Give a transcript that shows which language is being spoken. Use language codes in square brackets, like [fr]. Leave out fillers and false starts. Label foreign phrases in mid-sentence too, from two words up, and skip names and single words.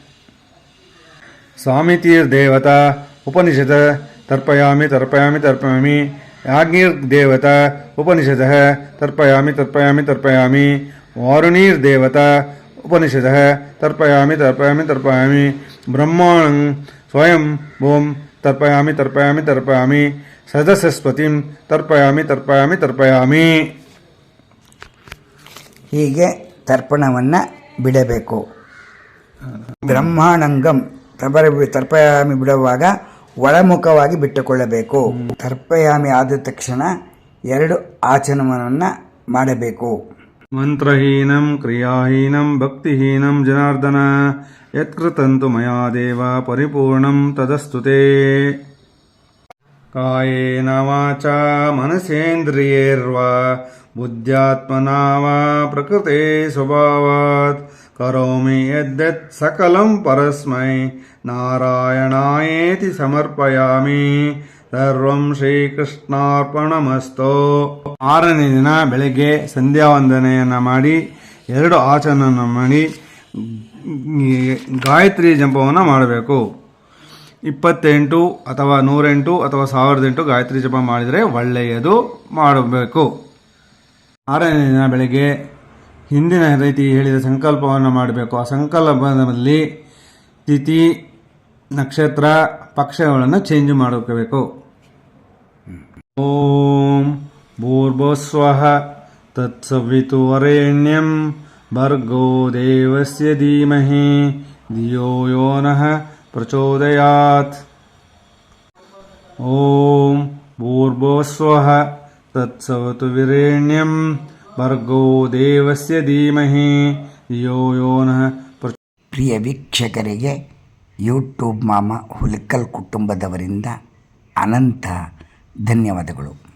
[sa] सामितिर्देवता उपनिषद तर्पयामि तर्पयामि तर्पयामि याज्ञिर्देवता उपनिषदः तर्पयामि तर्पयामि तर्पयामि वारुणीर्देवता उपनिषदः तर्पयामि तर्पयामि तर्पयामि ब्रह्माणं स्वयं भूम तर्पयामि तर्पयामि तर्पयामि सदसस्पतिं तर्पयामि तर्पयामि तर्पयामि. [kn] ಹೀಗೆ ತರ್ಪಣವನ್ನು ಬಿಡಬೇಕು. [sa] ಬ್ರಹ್ಮಾಣಂಗಂ ತರ್ಪಯಾಮಿ [kn] ಬಿಡುವಾಗ ಒಳಮುಖವಾಗಿ ಬಿಟ್ಟುಕೊಳ್ಳಬೇಕು. ತರ್ಪಯಾಮಿ ಆದ ತಕ್ಷಣ 2 ಆಚರಣೆಯನ್ನು ಮಾಡಬೇಕು. [sa] ಮಂತ್ರಹೀನಂ ಕ್ರಿಯಾಹೀನಂ ಭಕ್ತಿಹೀನಂ ಜನಾರ್ದನ ಯತ್ಕೃತಂತು ಮಯಾ ದೇವ ಪರಿಪೂರ್ಣಂ ತದಸ್ತುತೆ. ಕಾಯೇನ ವಾಚಾ ಮನಸೇಂದ್ರಿಯೈರ್ವಾ ಬುದ್ಧ್ಯಾತ್ಮನಾ ವಾ ಪ್ರಕೃತೆ ಸ್ವಭಾವಾತ್ ಕರೋಮಿ ಯದ್ಯತ್ ಸಕಲಂ ಪರಸ್ಮೈ ನಾರಾಯಣಾಯೇತಿ ಸಮರ್ಪಯಾಮಿ. ಸರ್ವಂ ಶ್ರೀಕೃಷ್ಣಾರ್ಪಣಮಸ್ತು. [kn] 6ನೇ ದಿನ ಬೆಳಗ್ಗೆ ಸಂಧ್ಯಾ ವಂದನೆಯನ್ನು ಮಾಡಿ 2 ಆಚರಣೆಯನ್ನು ಮಾಡಿ ಗಾಯತ್ರಿ ಜಪವನ್ನು ಮಾಡಬೇಕು. 28 ಅಥವಾ 108 ಅಥವಾ 1008 ಗಾಯತ್ರಿ ಜಪ ಮಾಡಿದರೆ ಒಳ್ಳೆಯದು ಮಾಡಬೇಕು. 6ನೇ ದಿನ ಬೆಳಗ್ಗೆ ಹಿಂದಿನ ರೀತಿ ಹೇಳಿದ ಸಂಕಲ್ಪವನ್ನು ಮಾಡಬೇಕು. ಆ ಸಂಕಲ್ಪದಲ್ಲಿ ತಿಥಿ, ನಕ್ಷತ್ರ, ಪಕ್ಷಗಳನ್ನು ಚೇಂಜ್ ಮಾಡಬೇಕು. [sa] ಓಂ ಭೂರ್ಭುವಸ್ವಃ ತತ್ಸವಿತುರ್ವರೆಣ್ಯಂ ಭರ್ಗೋ ದೇವಸ್ಯ ಧೀಮಹಿ ಧಿಯೋ ಯೋ ನಃ ಪ್ರಚೋದಯಾತ್. ಓಂ ಭೂರ್ಭುವಸ್ವಃ ತತ್ಸವಿತುರ್ವರೆಣ್ಯಂ ಭರ್ಗೋ ದೇವಸ್ಯ ಧೀಮಹಿ ಧಿಯೋ ಯೋ ನಃ. [kn] ಪ್ರಿಯ ವೀಕ್ಷಕರಿಗೆ ಯೂಟ್ಯೂಬ್ ಮಾಮ ಹುಲಿಕಲ್ ಕುಟುಂಬದವರಿಂದ ಅನಂತ ಧನ್ಯವಾದಗಳು.